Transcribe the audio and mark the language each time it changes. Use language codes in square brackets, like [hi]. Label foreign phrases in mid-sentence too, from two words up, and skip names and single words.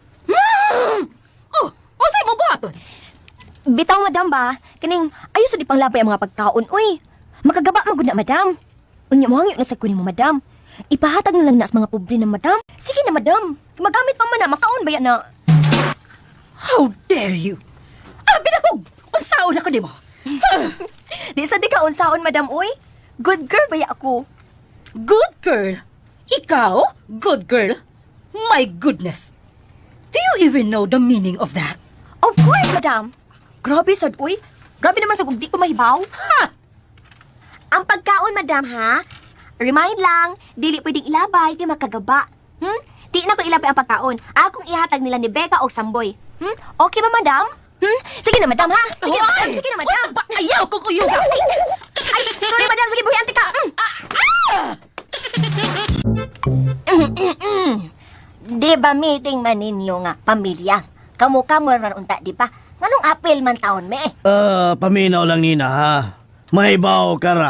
[ceb] O sa'yo mo buhaton? Bitaw madam ba, kaning ayos di panglabay ang mga pagkaon. Uy, makagaba magud na madam. Unya mo hangyo na sa kunin mo madam. Ipahatag na lang na sa mga pobre na madam. Sige na madam, magamit pa man na makaon baya na. [en] How dare you? [ceb] Binakog! Unsaon ako di mo? Di sa di ka unsaon madam, uy. [en] Good girl [ceb] baya ako. [en] Good girl? Ikaw? Good girl? My goodness! Do you even know the meaning of that? Of course, madam. [ceb] Grabe sad, uy. Grabe naman sa di ko mahibaw. Ha! Ang pagkaon, madam, ha? Remind lang, dili pwedeng ilabay, di makagaba. Di na ko ilabay ang pagkaon. Akong ihatag nila ni Becca o Samboy. Okay ba, madam? Sige na, madam, ha? Sige na, madam. Sige na, madam. Ayaw kong uyuga! Ay, [en] sorry, madam. [ceb] Sige, buhi, antika. Di ba meeting man ninyo nga, pamilya? Kamu-kamu man unta, di ba? Anong apel man taon, me? Paminaw lang nina ha. Mahibaw ka ra.